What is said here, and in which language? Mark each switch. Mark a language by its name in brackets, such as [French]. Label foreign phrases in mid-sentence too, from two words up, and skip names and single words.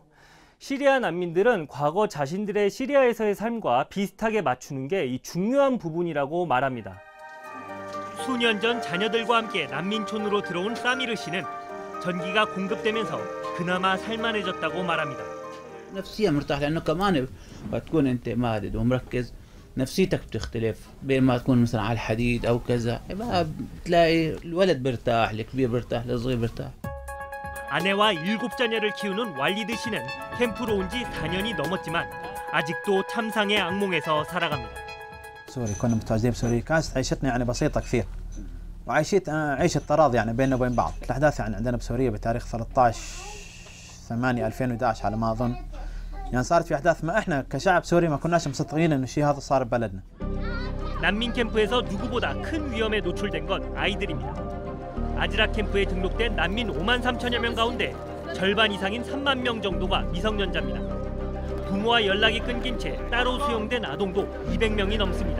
[Korean] 시리아 난민들은 과거 자신들의 시리아에서의 삶과 비슷하게 맞추는 게 이 중요한 부분이라고 말합니다. 수년 전 자녀들과 함께 난민촌으로 들어온 사미르 씨는 전기가 공급되면서 그나마 살만해졌다고 말합니다. [Arabic] نفسيا مرتاح لانه كمان بتكون انت مادد ومركز نفسيتك بتختلف بين ما تكون مثلا على الحديد او كذا بتلاقي الولد بيرتاح الكبير بيرتاح الصغير بيرتاح. [Korean] 아내와 7자녀를 키우는 왈리드 씨는 캠프로 온 지 4년이 넘었지만 아직도 참상의 악몽에서 살아갑니다. [Arabic] سوري كنا متواجدين بسوريا كانت عيشتنا يعني بسيطة كثير عيشة تراضي يعني بيننا وبين بعض الأحداث يعني عندنا بسوريا بتاريخ 13/8/2011 على ما أظن يعني صارت في احداث ما احنا كشعب سوري ما كناش مصدقين انه الشيء هذا صار ببلدنا. [Korean] 난민 캠프에서 누구보다 큰 위험에 노출된 건 아이들입니다. 아즈락 캠프에 등록된 난민 5만 3천여 명 가운데 절반 이상인 3만 명 정도가 미성년자입니다. 부모와 연락이 끊긴 채 따로 수용된 아동도 200명이 넘습니다.